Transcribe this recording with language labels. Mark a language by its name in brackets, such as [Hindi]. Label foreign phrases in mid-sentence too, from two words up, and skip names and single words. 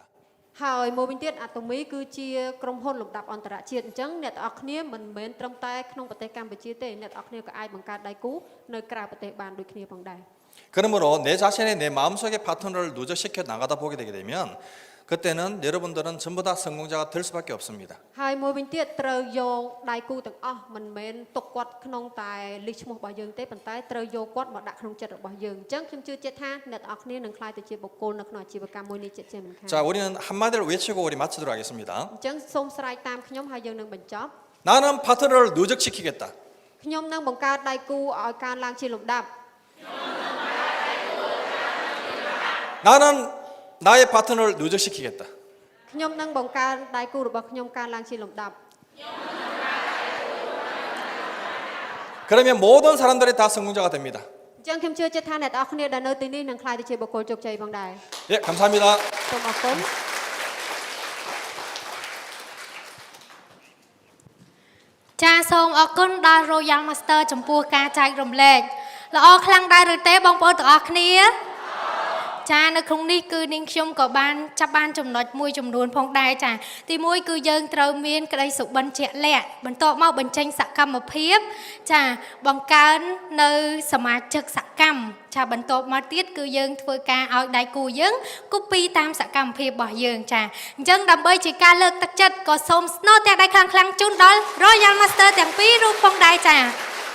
[Khmer] ហើយមួយវិញទៀតអាតូមីគឺជាក្រុមហ៊ុនលំដាប់អន្តរជាតិអញ្ចឹងអ្នកទាំងអស់គ្នាមិនមែនត្រឹមតែក្នុងប្រទេសកម្ពុជាទេអ្នកទាំងអស់គ្នាក៏អាចបង្កើតដៃគូនៅក្រៅប្រទេសបានដូចគ្នាផងដែរ [Korean] 그러므로 내 자신의 내 마음속의 파트너를 누적시켜 나가다 보게 되게 되면 그때는 여러분들은 전부 다 성공자가 될 수밖에 없습니다. [Khmer] ហើយមួយវិញទៀតត្រូវយកដៃគូទាំងអស់មិនមែនទុកគាត់ក្នុងតែលិះឈ្មោះរបស់យើងទេប៉ុន្តែត្រូវយកគាត់មកដាក់ក្នុងចិត្តរបស់យើងអញ្ចឹងខ្ញុំជឿជាក់ថាអ្នកទាំងអស់គ្នានឹងក្លាយទៅជាបុគ្គលនៅក្នុងអាជីវកម្មមួយនេះជាក់ជាមិនខាន [Korean] 자, 우리는 한마디를 외치고 우리 마치도록 하겠습니다. [Khmer] អញ្ចឹងសូមស្រែកតាមខ្ញុំហើយយើងនឹងបញ្ចប់ [Korean] 나는 파트너를 누적시키겠다. [Khmer] ខ្ញុំនឹងបង្កើតដៃគូឲ្យកើនឡើងជាលំដាប់ [Korean] 나는 나의 파트너를 누적시키겠다. [Khmer] ខ្ញុំនឹងបង្កើនដៃគូរបស់ខ្ញុំកើនឡើងជាលំដាប់ [Korean] 그러면 모든 사람들이 다 성공자가 됩니다. [Khmer] អញ្ចឹងខ្ញុំជឿជាក់ថាអ្នកទាំងអស់គ្នាដែលនៅទីនេះនឹងក្លាយទៅជាបុគ្គលជោគជ័យផងដែរ [Korean] 예, 감사합니다. [Khmer] សូមអរគុណ ចាសូមអរគុណដល់ Royal Master ចំពោះការចែករំលែកល្អខ្លាំងដែរឬទេបងប្អូនទាំងអស់គ្នាចា នៅក្នុងនេះគឺនាងខ្ញុំក៏បានចាប់បានចំណុចមួយចំនួនផងដែរចាទីមួយគឺយើងត្រូវមានក្តីសុបិនជាក់លាក់បន្ទាប់មកបញ្ចេញសកម្មភាពចាបង្កើននៅសមាជិកសកម្មចាបន្ទាប់មកទៀតគឺយើងធ្វើការឲ្យដៃគូយើងគូពីតាមសកម្មភាពរបស់យើងចាអញ្ចឹងដើម្បីជាការលើកទឹកចិត្តក៏សូមស្នូទតែដៃខ្លាំងៗជូនដល់ Royal Master ទាំងពីររូបផងដែរចា